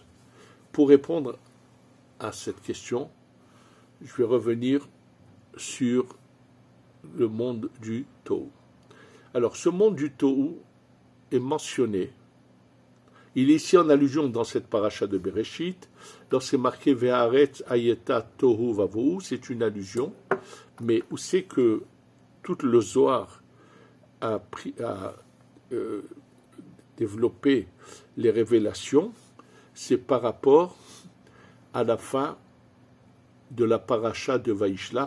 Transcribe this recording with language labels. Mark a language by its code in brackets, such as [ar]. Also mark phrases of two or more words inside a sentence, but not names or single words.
[fr] Pour répondre à cette question, je vais revenir sur le monde du Tohu. Alors, ce monde du Tohu est mentionné. Il est ici en allusion dans cette paracha de Bereshit. Lorsqu'il est marqué [he] והארץ היתה תהו ובהו, [fr] c'est une allusion. Mais où c'est que tout le Zohar a développé les révélations, c'est par rapport à la fin de la paracha de Vaishlach.